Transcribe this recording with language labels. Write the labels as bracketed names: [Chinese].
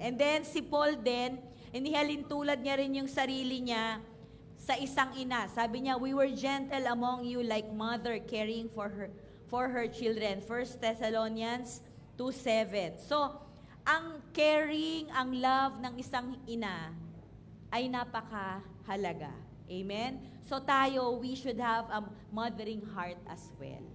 [Filipino] And then, si Paul din, inihalin tulad niya rin yung sarili niya sa isang ina. Sabi niya, [English] we were gentle among you like mother caring for her children. 1 Thessalonians 2:7. [Filipino] So, ang caring, ang love ng isang ina ay napakahalaga. Amen? [English] So tayo, we should have a mothering heart as well.